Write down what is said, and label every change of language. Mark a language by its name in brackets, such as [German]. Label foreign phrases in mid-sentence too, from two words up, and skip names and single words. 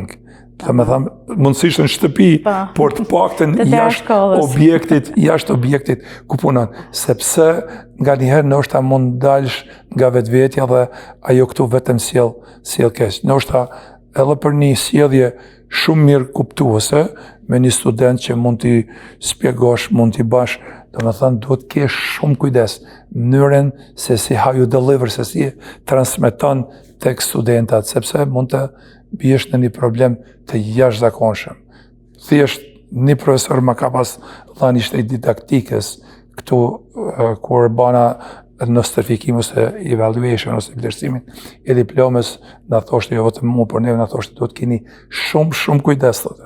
[Albanian] Domethënë mundësisht në shtëpi, por të paktën jashtë objektit ku punon, sepse nganjëherë ndoshta mund dalsh nga vetvetja dhe ajo këtu vetëm sjell keq. Ndoshta edhe për një sjellje shumë mirë kuptuese me një student që mund t'i spjegosh, mund t'i bash, domethënë duhet të kesh shumë kujdes në mënyrën se si [English] how you deliver, [Albanian] se si transmeton tek studentat, sepse mund të biesh në një problem të jashtëzakonshëm. Thjesht një profesor më ka pas dhënë ishte didaktikës këtu kur bana nostrifikim ose evaluation ose vlerësimin e diplomës, na thoshte jo vetëm mua, por neve na thoshte do të keni shumë kujdes thotë.